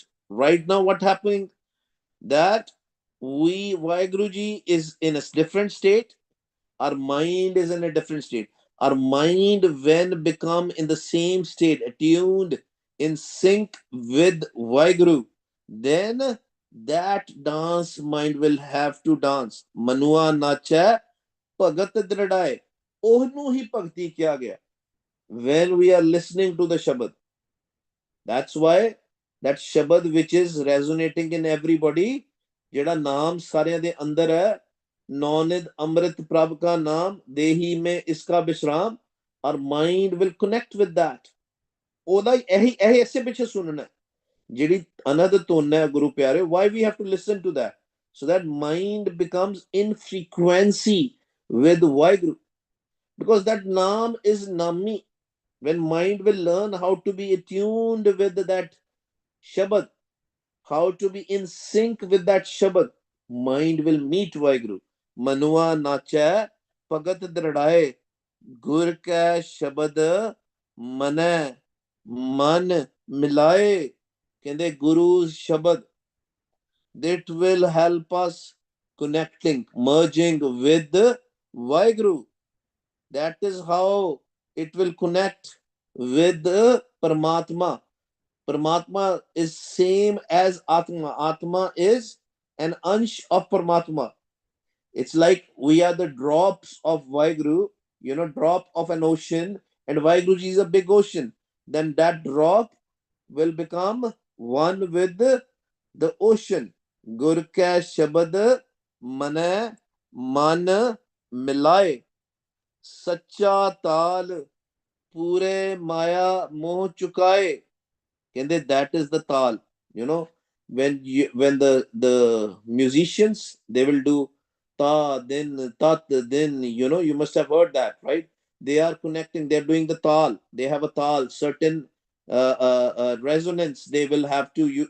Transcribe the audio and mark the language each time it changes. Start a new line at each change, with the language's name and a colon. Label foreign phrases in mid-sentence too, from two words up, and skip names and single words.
English: Right now, what happening? That Vaheguruji is in a different state, our mind is in a different state. Our mind, when become in the same state, attuned, in sync with Vaheguru, then that dance mind will have to dance.
Punjabi: ਮਨੂਆ ਨਾਚੈ ਭਗਤਿ ਦ੍ਰਿੜਾਇ. ਓਹਨੂੰ ਹੀ ਭਗਤੀ ਕਿਹਾ ਗਿਆ.
English: When we are listening to the Shabad. That's why that Shabad which is resonating in everybody,
Punjabi: ਜਿਹੜਾ ਨਾਮ ਸਾਰਿਆਂ ਦੇ ਅੰਦਰ ਹੈ, ਨੌਨਿਦ ਅੰਮ੍ਰਿਤ ਪ੍ਰਭ ਕਾ ਨਾਮ ਦੇਹੀ ਮੇਂ ਇਸਕਾ ਵਿਸ਼ਰਾਮ,
English: our mind will connect with that.
Punjabi: ਉਹਦਾ ਇਹੀ ਐਸੇ ਪਿੱਛੇ ਸੁਣਨਾ ਹੈ ਜਿਹੜੀ ਅਨੰਦ ਧੁਨ ਹੈ ਗੁਰੂ ਪਿਆਰੇ.
English: Why we have to listen to that? So that mind becomes in frequency with Vaheguru, because that naam is nami. When mind will learn how to be attuned with that Shabad, how to be in sync with that Shabad, mind will meet Vaheguru.
Punjabi: ਮਨੂਆ ਨਾਚੈ ਪਗਤ ਦ੍ਰਿੜਾਏ, ਗੁਰ ਕਾ ਸ਼ਬਦ ਮਨੇ ਮਨ ਮਿਲਾਏ.
English: Kende Guru's Shabad, that will help us connecting, merging with Vaheguru. That is how it will connect with Paramatma. Paramatma is same as Atma. Atma is an ansh of Paramatma. It's like we are the drops of Vaheguru, drop of an ocean, and Vaheguru is a big ocean. Then that drop will become one with the ocean.
Punjabi: ਗੁਰ ਕਾ ਸ਼ਬਦ ਮਨੇ ਮਨ ਮਿਲਾਏ. ਸਚਾ ਤਾਲ ਪੂਰੇ ਮਾਇਆ ਮੋਹ ਚੁਕਾਏ.
English: That is the tal. When the musicians, they will do ta, then tat, then you must have heard that, right? They are connecting, they're doing the tal, they have a tal, certain resonance they will have to use.